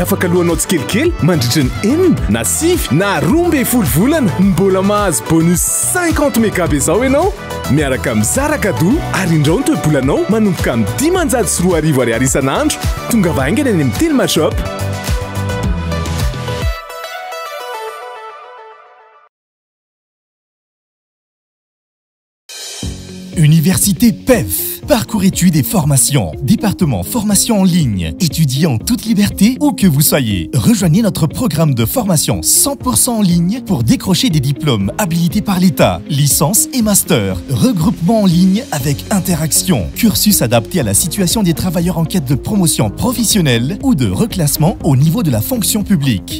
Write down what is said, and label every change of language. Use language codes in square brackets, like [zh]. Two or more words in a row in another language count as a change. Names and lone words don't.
[mg] afaka lohanao tsikelikely mandritra ny enina na 5 na 12 volana mbola mahazo bonus 50 mégabe zao ianao miaraka amin'ny zara kado ary indrao ny toe-bolanao manomboka amin'ny 10,400 ariary isan'andro tonga vaingana any amin'ny telma shop. [fr] Université PEF, parcours études et formations, département formation en ligne, étudiez en toute liberté où que vous soyez. Rejoignez notre programme de formation 100% en ligne pour décrocher des diplômes habilités par l'État, licence et master, regroupement en ligne avec interaction, cursus adapté à la situation des travailleurs en quête de promotion professionnelle ou de reclassement au niveau de la fonction publique.